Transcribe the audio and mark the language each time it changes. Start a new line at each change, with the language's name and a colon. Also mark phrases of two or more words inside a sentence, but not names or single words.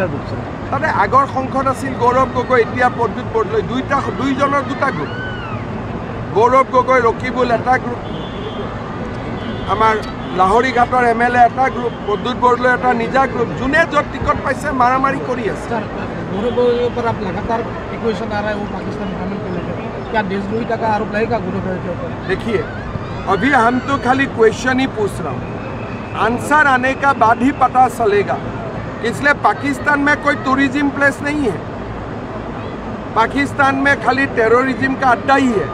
Assamese: তাতে আগৰ সংসদ আছিল গৌৰৱ গগৈ, এতিয়া প্ৰদ্যুৎ বৰদলৈ। দুইজনৰ দুটা গ্ৰুপ। গৌৰৱ গগৈ, ৰকিবুল এটা গ্ৰুপ, আমাৰ লাহৰি ঘাটৰ MLA এটা গ্ৰুপ, প্ৰদ্যুৎ বৰদলৈ এটা নিজা গ্ৰুপ। যোনে য'ত টিকট পাইছে মাৰামাৰি কৰি আছে।
Hindi: गौरव गोगोई पर आप लगातार एक्वेशन आ रहा है, वो पाकिस्तान शामिल को लेकर क्या देशद्रोही का आरोप लगेगा गौरव गोगोई के ऊपर? देखिए, अभी हम तो खाली क्वेश्चन ही पूछ रहा हूँ, आंसर आने का बाद ही पता चलेगा। इसलिए पाकिस्तान में कोई
English: tourism place
Hindi: नहीं है, पाकिस्तान में खाली टेररिज्म का अड्डा ही है।